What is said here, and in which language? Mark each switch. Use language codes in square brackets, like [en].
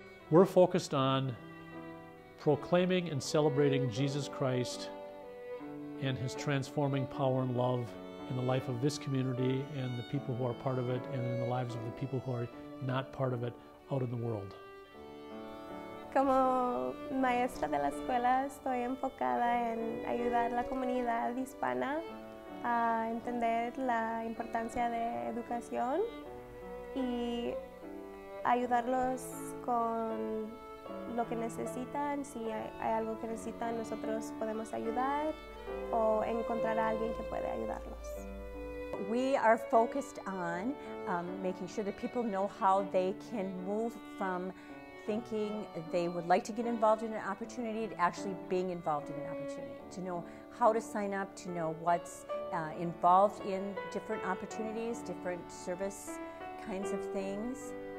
[en] We're focused on proclaiming and celebrating Jesus Christ and His transforming power and love in the life of this community and the people who are part of it, and in the lives of the people who are not part of it out in the world. [es] Como maestra de la escuela estoy enfocada en ayudar a la comunidad hispana a entender la importancia de educación y ayudarlos con lo que necesitan. Si hay algo que necesitan, nosotros podemos ayudar o encontrar a alguien que puede ayudarlos. [en] We are focused on making sure that people know how they can move from thinking they would like to get involved in an opportunity to actually being involved in an opportunity, to know how to sign up, to know what's involved in different opportunities, different service kinds of things.